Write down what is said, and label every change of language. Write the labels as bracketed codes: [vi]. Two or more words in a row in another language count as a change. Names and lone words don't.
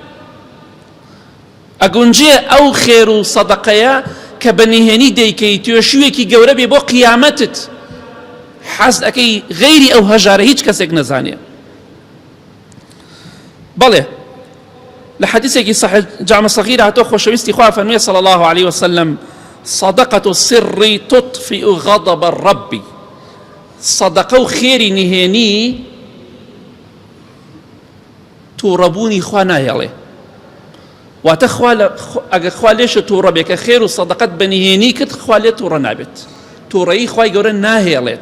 [ckb] ئەگونجێ ئەو خێر و سەدەقەیە کە بە نهێنی دەیکەی توێشوێکی گەورە بێ بۆ قیامەتت، حەز ئەەکەی غەیری ئەو هەژارە هیچ کەسێک نەزانێ. بەڵێ لە حەدیثێکی صحیح جامع صغیر هاتۆ خۆشەویستی خوا فەرموویە [ar] صلی الله عليه وسلم: صدقة السر تطفئ غضب الرب. [ckb] صدقە و خێری نهێنی تووڕەبوونی خوا ناهێڵێ، واتە ئەگەر خوا لێشە تووڕە بێ کە خێر و سەدەقەت بە نهێنی کرد، خوا لێ تووڕە نابێت، تووڕەیی خوای گەورە ناهێڵێت.